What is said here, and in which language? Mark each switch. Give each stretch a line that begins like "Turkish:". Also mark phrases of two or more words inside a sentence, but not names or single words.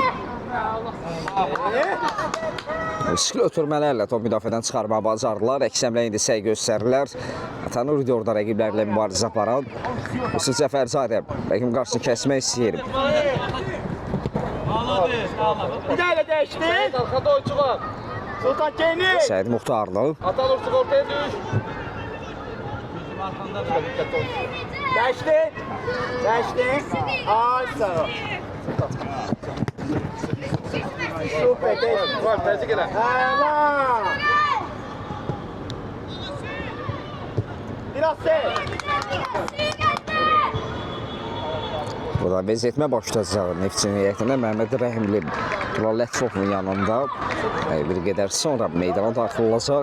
Azerbaijani: Riskli ötürmələrlə top müdafiədən çıxarmağa bacardılar. Əksəmlə indi səy göstərirlər. Atanur idi orada rəqiblərlə mübarizə aparan. Yusuf Cəfərzadə rəqibin qarşısını kəsmək istəyir. Bir də elə dəyişdi.
Turkish: Arkada oyuncu var.
Azerbaijani: Sultan Keyni. Səid Muxtarlı.
Turkish: Atalur ortaya düş. Dikkatli olsun. Geçtin. Geçtin. Ay sağ ol. Süper. Geçtin.
Azerbaijani: Var, təzyiq elə.
Turkish: Tamam. Biraz sev.
Azerbaijani: Burada vəziyyətmə başlayacaq Neftçinin heyətində Məhəmməd Rəhimli Tural Lətifovun yanında bir qədər sonra meydana daxil olacaq.